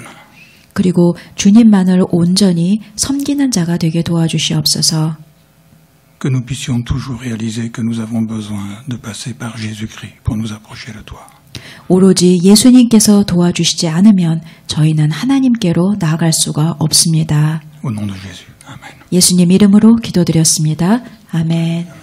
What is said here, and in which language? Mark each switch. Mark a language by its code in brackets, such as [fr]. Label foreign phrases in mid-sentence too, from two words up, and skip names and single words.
[ko] 그리고 주님만을 온전히 섬기는 자가 되게 도와주시옵소서. [fr] Que nous puissions toujours réaliser que nous avons besoin de passer par Jésus-Christ pour nous approcher de toi. [ko] 오로지 예수님께서 도와주시지 않으면 저희는 하나님께로 나아갈 수가 없습니다. [fr] Au nom de Jésus. Amen. [ko] 예수님 이름으로 기도드렸습니다. 아멘.